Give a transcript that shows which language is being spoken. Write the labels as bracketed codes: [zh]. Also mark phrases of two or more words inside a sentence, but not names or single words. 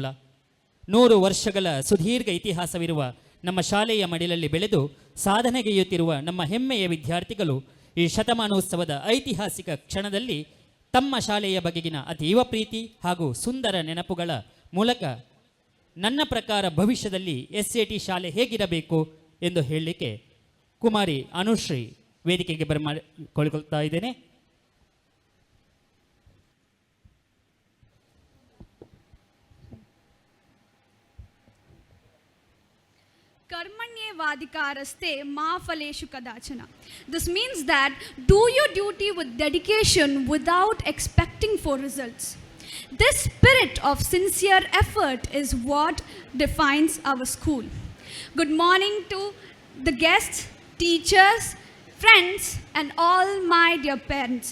[kn] 100 ವರ್ಷಗಳ ಸುದೀರ್ಘ ಇತಿಹಾಸವಿರುವ ನಮ್ಮ ಶಾಲೆಯ ಮಡಿಲಲ್ಲಿ ಬೆಳೆದು ಸಾಧನೆಗೈಯುತ್ತಿರುವ ನಮ್ಮ ಹೆಮ್ಮೆಯ ವಿದ್ಯಾರ್ಥಿಗಳು ಈ ಶತಮಾನೋತ್ಸವದ ಐತಿಹಾಸಿಕ ಕ್ಷಣದಲ್ಲಿ ತಮ್ಮ ಶಾಲೆಯ ಬಗೆಗಿನ ಅತೀವ ಪ್ರೀತಿ ಹಾಗೂ ಸುಂದರ ನೆನಪುಗಳ ಮೂಲಕ ನನ್ನ ಪ್ರಕಾರ ಭವಿಷ್ಯದಲ್ಲಿ ಎಸ್ಎಟಿ ಶಾಲೆ ಹೇಗಿರಬೇಕು ಎಂದು ಹೇಳಲಿಕ್ಕೆ ಕುಮಾರಿ ಅನುಶ್ರೀ ವೇದಿಕೆಗೆ ಬರಮಾಡಿಕೊಳ್ತಾ ಇದ್ದೇನೆ. [sa] कर्मण्येवाधिकारस्ते मा फलेषु कदाचन. [en] This means that do your duty with dedication without expecting for results. This spirit of sincere effort is what defines our school. Good morning to the guests, teachers, friends, and all my dear parents.